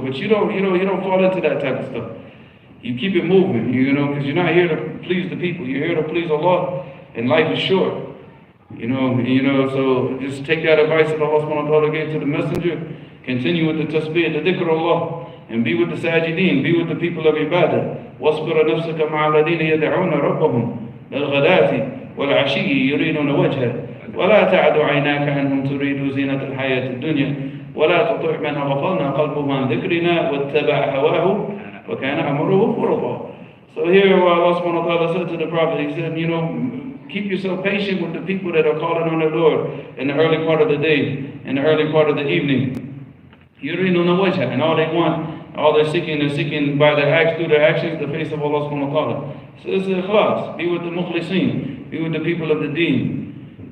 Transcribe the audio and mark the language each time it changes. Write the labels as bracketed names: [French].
[English] But you don't fall into that type of stuff. You keep it moving, you know, because you're not here to please the people. You're here to please Allah, and life is short. You know, so just take that advice that Allah subhanahu wa ta'ala gave to the messenger. Continue with the tasbih, the dhikr of Allah, and be with the sajideen, be with the people of ibadah. [Arabic] وَاصْبِرَ نَفْسَكَ مَعَ الَّذِينَ يَدْعُونَ رَبَّهُمْ بِالْغَدَاةِ وَالْعَشِيِّ يُرِيدُونَ وَجْهَهُ وَلَا تَعْدُ عَيْنَاكَ عَنْهُمْ تُرِيدُ زِينَةَ الْحَيَاةِ الدُّنْيَا وَلَا تُطِعْ مَنْ أَغْفَلْنَا قَلْبَهُ عَنْ ذِكْرِنَا وَاتَّبَعَ هَوَاهُ وَكَانَ أَمْرُهُ فُرُطًا. [English] So here, Allah subhanahu wa ta'ala said to the Prophet, He said, you know, keep yourself patient with the people that are calling on the Lord in the early part of the day, in the early part of the evening. You really don't know what's happening. All they want, all they're seeking by their acts, through their actions, the face of Allah subhanahu wa ta'ala. So this is ikhlas. Be with the mukhlisin. Be with the people of the deen.